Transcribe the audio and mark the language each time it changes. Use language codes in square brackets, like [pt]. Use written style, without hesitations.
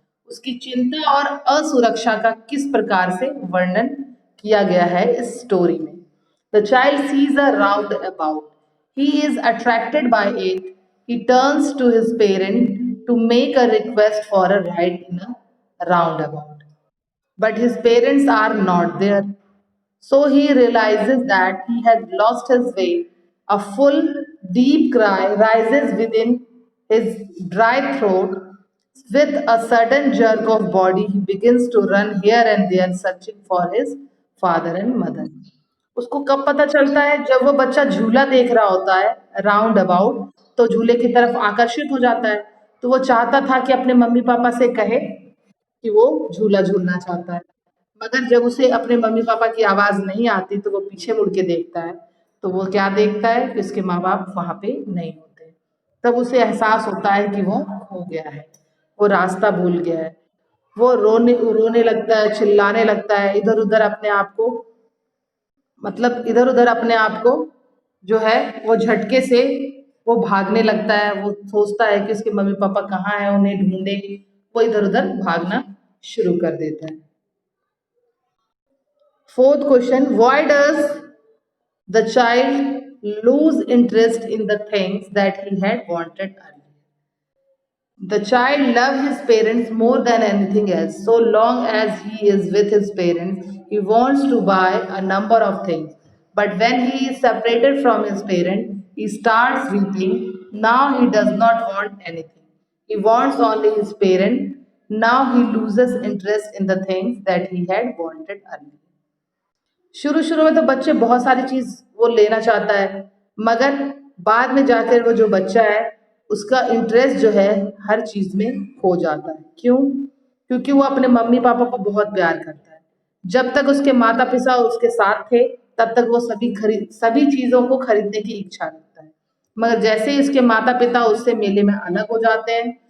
[hi] उसकी चिंता और असुरक्षा का किस प्रकार से वर्णन किया गया है इस स्टोरी में? [en] The child sees a roundabout, he is attracted by it, he turns to his parent to make a request for a ride in a roundabout, but his parents are not there. So he realizes that he has lost his way. A full, deep cry rises within his dry throat. With a sudden jerk of body, he begins to run here and there, searching for his father and mother. [hi] उसको कब पता चलता है? जब वो बच्चा झूला देख रहा होता है राउंड अबाउट, तो झूले की तरफ आकर्षित हो जाता है। तो वो चाहता था कि अपने मम्मी पापा से कहे कि वो झूला झूलना चाहता है, मगर जब उसे अपने मम्मी पापा की आवाज नहीं आती तो वो पीछे मुड़ के देखता है, तो वो क्या देखता है कि उसके माँ बाप वहां पे नहीं होते। तब उसे एहसास होता है कि वो खो गया है, वो रास्ता भूल गया है। वो रोने रोने लगता है, चिल्लाने लगता है, इधर उधर अपने आप को, मतलब इधर उधर अपने आप को जो है वो झटके से वो भागने लगता है। वो सोचता है कि उसके मम्मी पापा कहाँ हैं, उन्हें ढूंढे। वो इधर उधर भागना शुरू कर देता है। [en] Fourth question, why does the child lose interest in the things that he had wanted earlier? The child loves his parents more than anything else. So long as he is with his parents, he wants to buy a number of things. But when he is separated from his parent, he starts weeping. Now he does not want anything. He wants only his parent. Now he loses interest in the things that he had wanted earlier. [hi] शुरू शुरू में तो बच्चे बहुत सारी चीज वो लेना चाहता है, मगर बाद में जाकर वो जो बच्चा है उसका इंटरेस्ट जो है हर चीज में खो जाता है। क्यों? क्योंकि वो अपने मम्मी पापा को बहुत प्यार करता है। जब तक उसके माता पिता उसके साथ थे तब तक वो सभी चीजों को खरीदने की इच्छा रखता है, मगर जैसे ही उसके माता पिता उससे मेले में अलग हो जाते हैं